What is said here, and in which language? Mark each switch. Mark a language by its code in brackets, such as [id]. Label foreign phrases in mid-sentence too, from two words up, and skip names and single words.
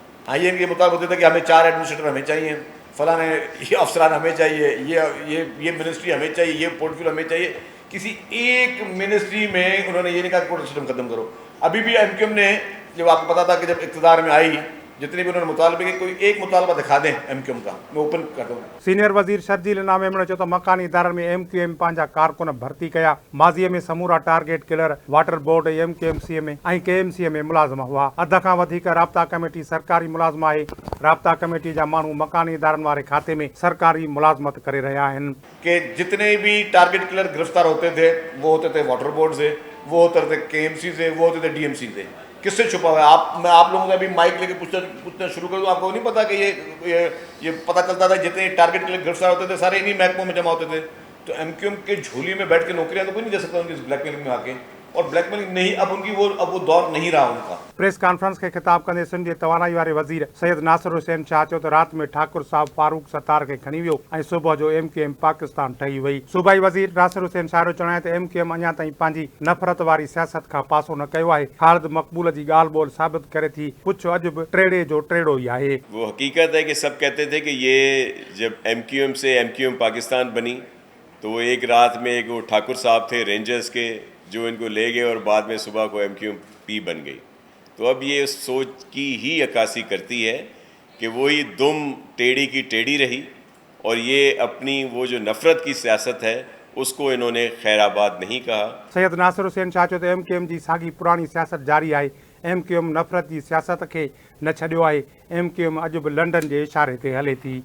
[ur] ہاں، یہ ان کے مطابق ہوتے تھے کہ ہمیں 4 ایڈمنسٹریٹر ہمیں چاہیے، فلانے یہ افسران ہمیں چاہیے، یہ منسٹری ہمیں چاہیے، یہ پورٹ فولیو ہمیں چاہیے. کسی ایک منسٹری میں انہوں نے یہ نہیں کہا کہ [en] quota system [ur] ختم کرو. ابھی بھی MQM نے، جب آپ کو پتا تھا کہ جب اقتدار میں آئی، جتنے بھی انہوں نے مطالبے کے، کوئی ایک مطالبہ دکھا دیں MQM کا، میں اوپن کر دوں. [sd] सीनियर वज़ीर शर्जीले नामे चयो त मकानी इदारनि में MQM पंहिंजा कारकुन भर्ती कया। माज़ीअ में समूरा [en] target killer water board [sd] MQMC में ऐं KMC में मुलाज़िम हुआ। अध खां वधीक राब्ता कमेटी सरकारी मुलाज़िम आहे। राब्ता कमेटी जा माण्हू मकानी इदारनि वारे खाते में सरकारी मुलाज़मत करे रहिया आहिनि। [ur] کہ جتنے بھی [en] target killer [ur] گرفتار ہوتے تھے وہ ہوتے تھے [en] water board [ur] سے، وہ ہوتے تھے KMC سے، وہ ہوتے تھے DMC سے. کس سے چھپا ہوا ہے? میں آپ لوگوں سے ابھی مائک لے کے پوچھنا شروع کر دوں، آپ کو نہیں پتا کہ یہ پتا چلتا تھا جتنے ٹارگٹ کے لیے گرفتار ہوتے تھے سارے انہی محکموں میں جمع ہوتے تھے. تو MQM کے جھولی میں بیٹھ کے نوکریاں تو کوئی نہیں دے سکتا ان کی بلیک میلنگ میں آ کے، اور بلیک میلنگ نہیں، اب وہ دور نہیں رہا ان کا. [en] press conference [sd] के खिताब कंदे सिंध जे तवानाई वारे वज़ीर सैयद नासिर हुसैन शाह चयो त राति में ठाकुर साहब फारूक सत्तार खे खणी वियो ऐं सुबुह जो MQM पाकिस्तान ठही वई। सूबाई वज़ीर नासिर हुसैन शाह जो चवणु आहे त MQM अञा ताईं पंहिंजी नफ़रत वारी सियासत खां पासो न कयो आहे। ख़ालिद मक़बूल जी ॻाल्हि ॿोल साबित करे थी, पुछ अॼु बि टेड़े जो टेड़ो ई आहे। [ur] وہ حقیقت ہے کہ سب کہتے تھے کہ یہ جب MQM سے MQM پاکستان بنی تو وہ ایک رات میں ایک وہ ٹھاکر صاحب تھے رینجرز کے جو ان کو لے گئے اور بعد میں صبح کو MQP بن گئی. تو اب یہ اس سوچ کی ہی عکاسی کرتی ہے کہ وہی دم ٹیڑھی کی ٹیڑھی رہی، اور یہ اپنی وہ جو نفرت کی سیاست ہے اس کو انہوں نے خیرباد نہیں کہا. [sd] सैयद नासिर हुसैन शाह चयो त MQM जी साॻी पुराणी सियासत जारी आहे। MQM नफ़रत जी सियासत खे न छॾियो आहे। MQM अॼु बि लंडन जे इशारे ते हले थी।